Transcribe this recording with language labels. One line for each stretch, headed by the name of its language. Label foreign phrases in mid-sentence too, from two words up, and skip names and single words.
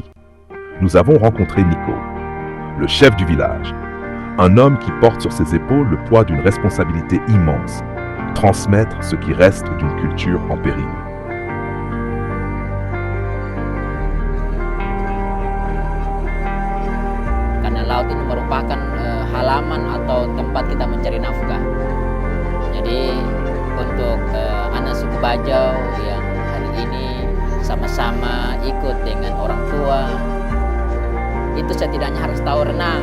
French: Nous avons rencontré Nico, le chef du village, un homme qui porte sur ses épaules le poids d'une responsabilité immense, transmettre ce qui reste d'une culture en péril.
Indonesian: Karena laut ini merupakan halaman atau tempat kita mencari nafkah. Jadi untuk anak suku Bajau yang hari ini sama-sama ikut dengan orang tua, itu itu setidaknya harus tahu renang.